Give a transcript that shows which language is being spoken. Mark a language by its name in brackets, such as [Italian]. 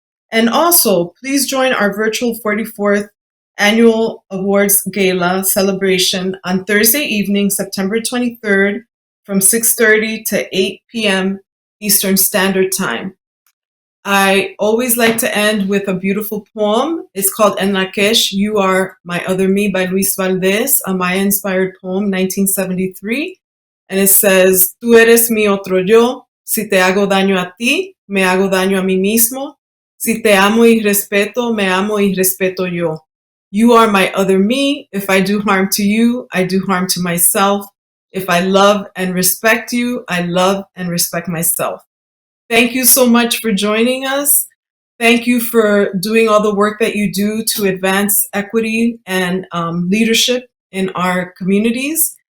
[English] And also, please join our virtual 44th Annual Awards Gala celebration on Thursday evening, September 23rd, from 6:30 to 8 p.m. Eastern Standard Time. I always like to end with a beautiful poem. It's called En Lakesh, You Are My Other Me by Luis Valdez, a Maya-inspired poem, 1973. And it says, [Spanish] Tú eres mi otro yo, si te hago daño a ti, me hago daño a mí mismo. Si te amo y respeto, me amo y respeto yo. [English] You are my other me. If I do harm to you, I do harm to myself. If I love and respect you, I love and respect myself. Thank you so much for joining us. Thank you for doing all the work that you do to advance equity and leadership in our communities.